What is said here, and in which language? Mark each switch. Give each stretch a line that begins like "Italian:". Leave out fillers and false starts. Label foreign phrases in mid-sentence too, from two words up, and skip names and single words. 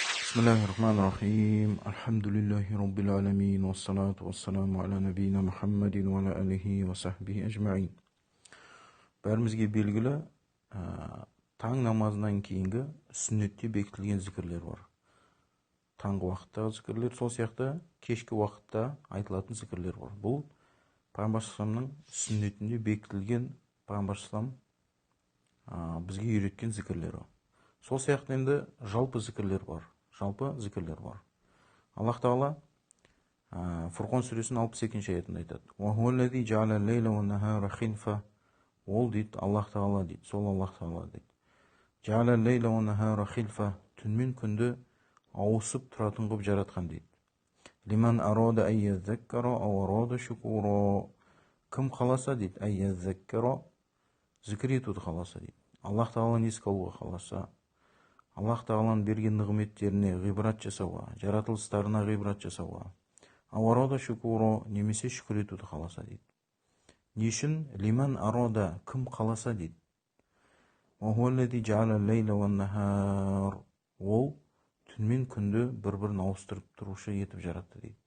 Arabic: بسم الله الرحمن الرحيم. الحمد لله رب العالمين. والصلاة والسلام على نبينا محمد وعلى آله وصحبه أجمعين.
Kazakh: Бәрімізге белгілі, таң намазынан кейінгі сүннетте бекітілген зікірлер бар. Таңғы уақыттағы зікірлер, сол сияқты кешкі уақытта айтылатын зікірлер бар. Бұл Пайғамбар саллаллаху сүннетінде бекітілген Пайғамбар саллаллаху бізге үйреткен зікірлері. Сол сияқты енді жалпы зікірлер бар. Аллах Тағала Фурқан сүресінің 62-ші аятында айтады.
Arabic: وَهُوَ جَعَلَ اللَّيْلَ وَالنَّهَارَ خِلْفَةً.
Kazakh: Ол дейді, Аллах Тағала дейді, сол Аллах Тағала дейді.
Arabic: جَعَلَ اللَّيْلَ وَالنَّهَارَ خِلْفَةً.
Kazakh: Түн мен күнді ауысып тұратын қылып жаратқан дейді.
Arabic: لِمَنْ أَرَادَ أَن يَذَّكَّرَ أَوْ أَرَادَ شُكُورًا.
Kazakh: Кім қаласа дейді,
Arabic: أَن يَذَّكَّرَ,
Kazakh: зікір етуді қаласа дейді. Аллах Тағаланы еске алуға қаласа, Аллах Тағаланың берген нығметтеріне ғибрат жасауға, жаратылыстарына ғибрат жасауға,
Arabic: أو أراد شكورا,
Kazakh: немесе шүкір етуді қаласа дейді. Не үшін?
Arabic: لمن أراد,
Kazakh: кім қаласа дейді. Ол түн мен күнді бір-бірін ауыстырып тұрушы етіп жаратты дейді.